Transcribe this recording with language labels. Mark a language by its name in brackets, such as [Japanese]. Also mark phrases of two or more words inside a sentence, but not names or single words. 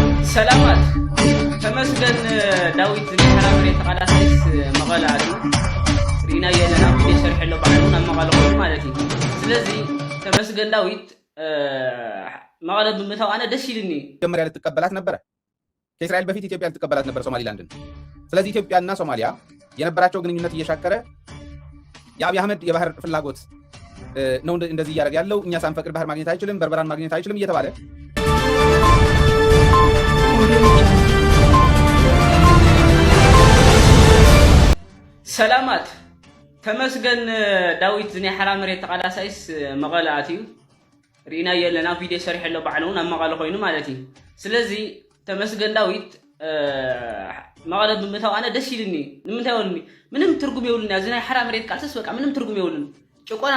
[Tigrinya] ሰላማት ተመስገን ዳዊት ንሓራምሬ ተቃላሳይስ መቐላቱ ሪና የለና ቪዲዮ ሰርሕሎ ባዕሉን ኣብ መቐለ ኮይኑ ማለት እዩ። ስለዚ ተመስገን ዳዊት መቐለ ብምታው ኣነ ደስ ይልኒ። [Amharic] መጀመሪያ ልትቀበላት ነበረ ከእስራኤል በፊት ኢትዮጵያ ልትቀበላት ነበር ሶማሊላንድን። ስለዚህ ኢትዮጵያና ሶማሊያ የነበራቸው ግንኙነት እየሻከረ የአብይ አህመድ የባህር ፍላጎት ነው እንደዚህ እያደረገ ያለው። እኛ ሳንፈቅድ ባህር ማግኘት አይችልም፣ በርበራን ማግኘት አይችልም እየተባለ [Tigrinya] ሰላማት ተመስገን ዳዊት ናይ ሓራምሬ ተቃላሳይስ መቐለ ኣትዩ ሪና የለና ቪዲዮ ሰርሕሎ ባዕሉን ኣብ መቐለ ኮይኑ ማለት እዩ። ስለዚ ተመስገን ዳዊት መቐለ ብምታው ኣነ ደስ ይልኒ። ንምንታይ ወልኒ ምንም ትርጉም የብሉን እዚ ናይ ሓራምሬት ቃልሰስ በቃ ምንም ትርጉም የብሉን። ጭቆና